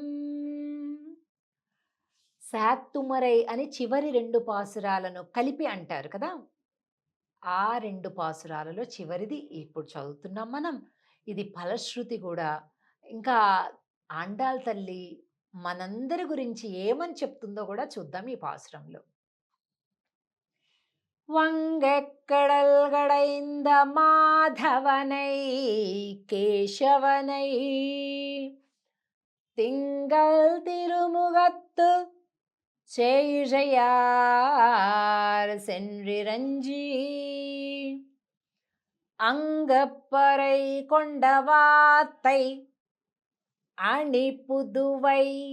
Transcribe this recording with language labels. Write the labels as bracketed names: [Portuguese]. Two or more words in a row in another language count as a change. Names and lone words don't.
[Telugu] శాత్తుమరై అని చివరి రెండు పాసురాలను కలిపి అంటారు కదా. ఆ రెండు పాసురాలలో చివరిది ఇప్పుడు చదువుతున్నాం మనం. ఇది ఫలశ్రుతి కూడా. ఇంకా ఆండాల్ తల్లి మనందరి గురించి ఏమని చెప్తుందో కూడా చూద్దాం ఈ పాసురంలో. [Tamil] வங்கக்கடல் கடைந்த மாதவனை கேசவனை திங்கள் திருமுகத்து செய்கையார் சென்றிரஞ்சி அங்கப்பறை கொண்ட வாத்தை அணி புதுவை